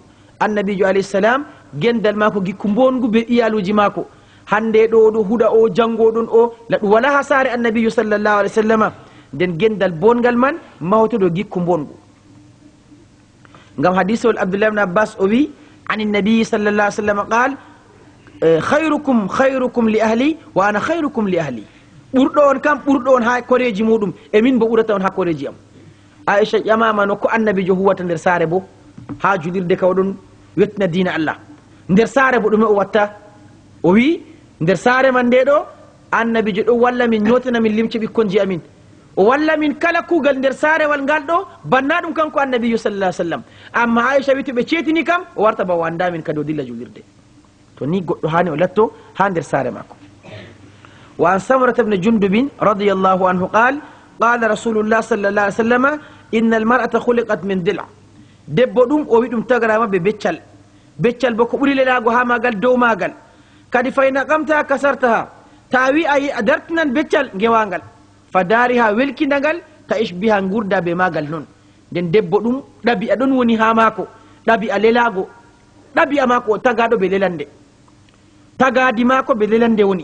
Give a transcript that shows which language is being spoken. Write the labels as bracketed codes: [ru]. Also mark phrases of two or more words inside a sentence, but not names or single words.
[ff] Annabijo [ar] عليه السلام [ff] gendal mako gikku bongu be iyaluji mako. Hande ɗo ɗo huɗa o jangoɗon o laɗum wala ha sare annabijo [ar] صلى الله عليه وسلم, [ff] nden gendal bongal man mawtoɗo gikku bongu. ngam hadisol Abdullah ibn Abbas o wi [ar] النبي صلى الله عليه وسلم قال خيركم لأهله وأنا خيركم لأهلي wa ana khayrukum li ahli. [ff] ɓurɗo on kam ɓurɗo on ha koreji muɗum, e min bo ɓurata on ha koreji am. Aisha ƴamama no ko annabijo huwata nder sare bo ha julirde ka oɗon wettina [ar] دين الله. [ff] Nder sare bo ɗume o watta? O wi nder sare man nde ɗo annabijo ɗo walla min ñotana min limce ɓikkonji amin, o walla min kala kugal nder sarewal ngal ɗo banna ɗum kanko annabijo [ar] صلى الله عليه وسلم. [ff] Amma Aisha wi to ɓe ceetini kam o warta ba o anda min kadi o dilla julirde. To ni goɗɗo hani o latto ha nder sare mako. [ar] وعن سمرة بن جندب رضي الله عنه قال قال رسول الله صلى الله عليه وسلم إن المرأة خلقت من ضلع. [ff] Debbo ɗum o wi ɗum tagarama be beccal, beccal bo ko ɓuri lelago ha magal dow magal. Kadi [ar] فإن قمت كسرتها, [ff] ta wi a dartinan beccal ngewangal, fadariha welkindagal ta ishbiha gurda be magal non. Nden debbo ɗum ɗabi'a ɗon woni ha mako, ɗabi'a lelago, ɗabi'a mako tagaɗo be lelande, tagadi mako be lelande woni.